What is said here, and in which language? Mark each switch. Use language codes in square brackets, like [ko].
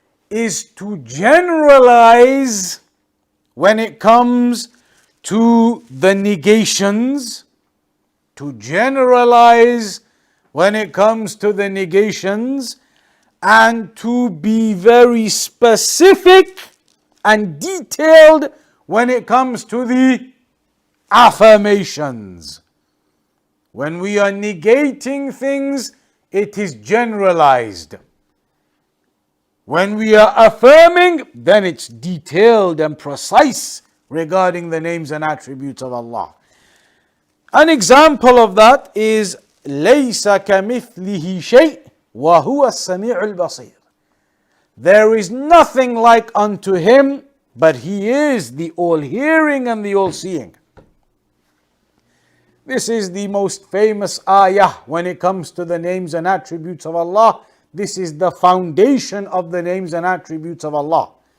[en] is to generalize when it comes to the negations, to generalize when it comes to the negations, and to be very specific and detailed when it comes to the affirmations. When we are negating things, it is generalized. When we are affirming, then it's detailed and precise regarding the names and attributes of Allah. An example of that is [ar] لَيْسَ كَمِثْلِهِ شَيْءٍ وَهُوَ السَّمِيعُ الْبَصِيرُ. [en] There is nothing like unto him, but he is the all-hearing and the all-seeing. This is the most famous ayah when it comes to the names and attributes of Allah. This is the foundation of the names and attributes of Allah.